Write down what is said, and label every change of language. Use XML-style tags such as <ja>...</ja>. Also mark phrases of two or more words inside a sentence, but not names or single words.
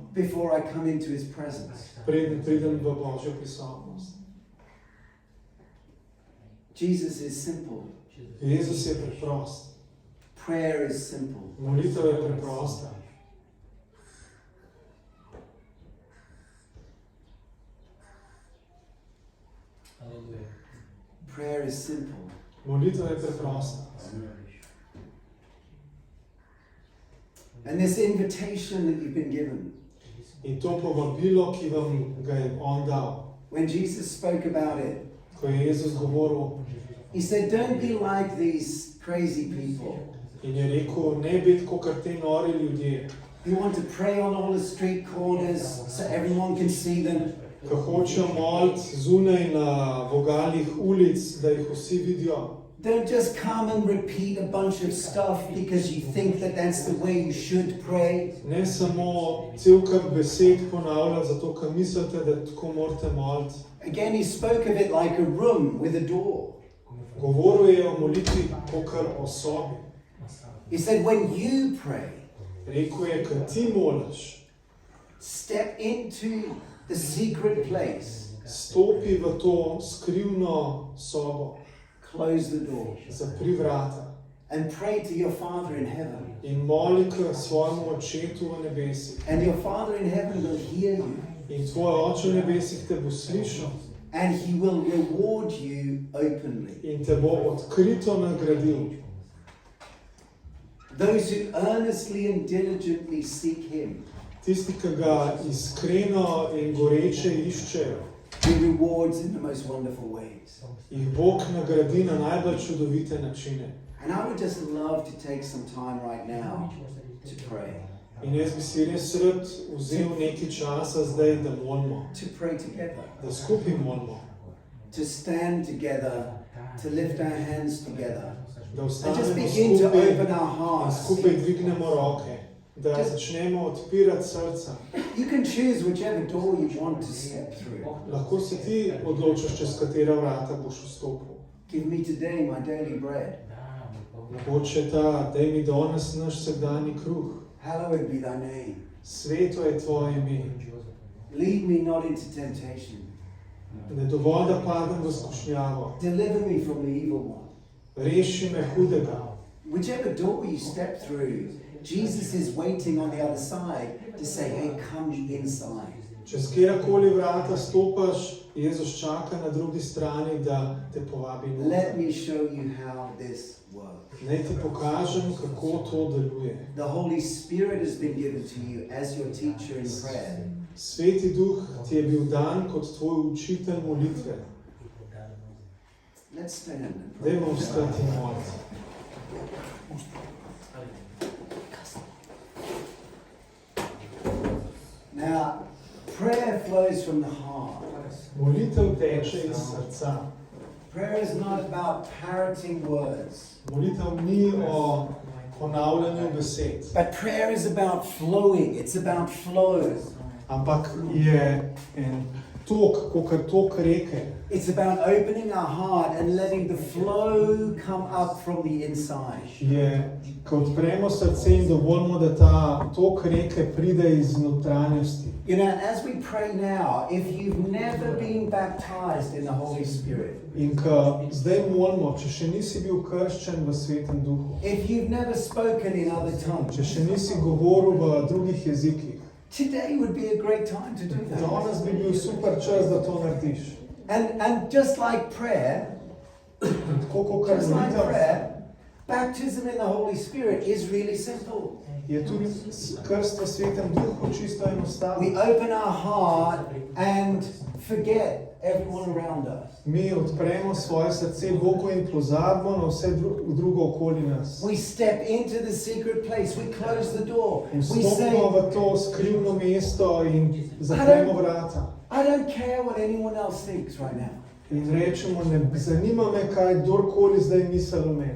<en>before I come into his presence.</en> <sl>preden pridem v Božjo prisotnost.</sl> <en>Jesus is simple.</en> <sl>Jezus je preprost.</sl> <en>Prayer is simple.</en> <sl>Molitev je preprosta.</sl> <en>Prayer is simple.</en> <sl>Molitev je preprosta.</sl> <en>And this invitation that you've been given,</en> <sl>In to povabilo, ki vam ga je on dal,</sl> <en>when Jesus spoke about it,</en> <sl>ko je Jezus govoril</sl> <en>he said, don't be like these crazy people</en> <sl>in je rekel, ne biti kakor te nori ljudje,</sl> <en>who want to pray on all the street corners so everyone can see them.</en> <sl>ki hočejo moliti zunaj na vogalih ulic, da jih vsi vidijo.</sl> <en>Don't just come and repeat a bunch of stuff because you think that that's the way you should pray.</en> <sl>Ne samo cel kup besed ponavljati, zato ker mislite, da tako morate moliti.</sl> <en>Again, he spoke of it like a room with a door.</en> <sl>Govoril je o molitvi kakor o sobi.</sl> <en>He said, when you pray,</en> <sl>Rekel je, ko ti moliš,</sl> <en>step into the secret place,</en> <sl>stopi v to skrivno sobo,</sl> <en>close the door,</en> <sl>zapri vrata</sl> <en>and pray to your Father in heaven.</en> <sl>in moli k svojemu očetu v nebesih.</sl> <en>And your Father in heaven will hear you,</en> <sl>In tvoj oče v nebesih te bo slišal</sl> <en>and he will reward you openly.</en> <sl>in te bo odkrito nagradil.</sl> <en>Those who earnestly and diligently seek him,</en> <sl>Tisti, ki ga iskreno in goreče iščejo,</sl> <en>he rewards in the most wonderful ways.</en> <sl>jih Bog nagradi na najbolj čudovite načine.</sl> <en>And I would just love to take some time right now to pray.</en> <sl>In jaz bi si res rad vzel nekaj časa zdaj, da molimo,</sl> <en>To pray together,</en> <sl>da skupaj molimo,</sl> <en>to stand together, to lift our hands together,</en> <sl>da</sl> <en>and just</en> <sl>vstanemo</sl> <en>begin to</en> <sl>skupaj</sl> <en>open our</en> <sl>in</sl> <en>hearts.</en> <sl>skupaj dvignemo roke, da začnemo odpirati srca.</sl> <en>You can choose whichever door you want to step through.</en> <sl>Lahko se ti odločiš, čez katera vrata boš vstopil.</sl> <en>Give me today my daily bread.</en> <sl>Mogoče ta, daj mi danes naš vsakdanji kruh.</sl> <en>Hallowed be thy name.</en> <sl>Sveto je tvoje ime.</sl> <en>Lead me not into temptation.</en> <sl>Ne dovolj, da padem v skušnjavo.</sl> <en>Deliver me from the evil one.</en> <sl>Reši me hudega.</sl> <en>whichever door you step through, Jesus is waiting on the other side to say, hey, come inside.</en> <sl>Čez kjerkoli vrata stopaš, Jezus čaka na drugi strani, da te povabi noter.</sl> <en>Let me show you how this works.</en> <sl>Naj ti pokažem, kako to deluje.</sl> <en>The Holy Spirit has been given to you as your teacher in prayer.</en> <sl>Sveti Duh ti je bil dan kot tvoj učitelj molitve.</sl> <en>Let's stand.</en> <sl>Dajmo vstati in moliti.</sl> <en>Now, prayer flows from the heart.</en> <sl>Molitev teče iz srca.</sl> <en>Prayer is not about parroting words.</en> <sl>Molitev ni o ponavljanju besed,</sl> <en>But prayer is about flowing. It's about flow.</en> <sl>ampak je en tok, kakor tok reke.</sl> <en>It's about opening our heart and letting the flow come up from the inside.</en> <sl>Je, ko odpremo srce in dovolimo, da ta tok reke pride iz notranjosti.</sl> <en>You know, as we pray now, if you've never been baptized in the Holy Spirit,</en> <sl>In ko zdaj molimo, če še nisi bil krščen v Svetem Duhu,</sl> <en>if you've never spoken in other tongues,</en> <sl>če še nisi govoril v drugih jezikih,</sl> <en>today would be a great time to do that.</en> <sl>danes bi bil super čas, da to narediš.</sl> <en>And just like prayer,</en> <sl>Tako kot</sl> <en>just like</en> <sl>molitev,</sl> <en>prayer, baptism in the Holy Spirit is really simple.</en> <sl>je tudi krst v Svetem Duhu čisto</sl> <en>We</en> <sl>enostavno.</sl> <en>open our heart and forget everyone around us.</en> <sl>Mi odpremo svoje srce Bogu in pozabimo na vse drugo okoli nas.</sl> <en>We step into the secret place. We close the door.</en> <sl>In</sl> <en>We say,</en> <sl>vstopimo v to skrivno mesto in zapremo vrata.</sl> <en>I don't care what anyone else thinks right now.</en> <sl>In rečemo, ne zanima me, kaj kdorkoli zdaj misli o meni.</sl>